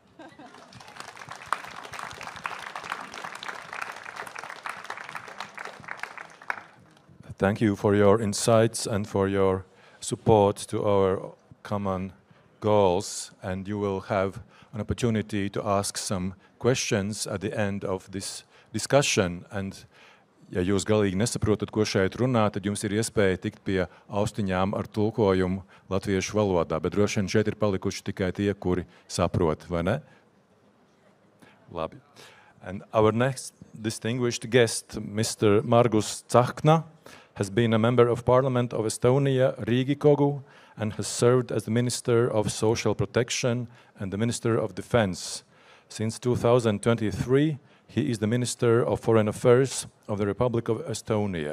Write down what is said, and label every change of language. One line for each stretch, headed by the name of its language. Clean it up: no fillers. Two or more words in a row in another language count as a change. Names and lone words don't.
English: Thank you for your insights and for your support to our common goals, and you will have an opportunity to ask some questions at the end of this discussion. And,
Latvian: ja jūs galīgi nesaprotat, ko šeit runā, tad jums ir iespēja tikt pie austiņām ar tulkojumu latviešu valodā, bet droši vien šeit ir palikuši tikai tie, kuri saprot, vai ne? Labi.
English: And our next distinguished guest, Mr. Margus Tsahkna, has been a member of Parliament of Estonia, Riigikogu, and has served as the Minister of Social Protection and the Minister of Defense. Since 2023, he is the Minister of Foreign Affairs of the Republic of Estonia.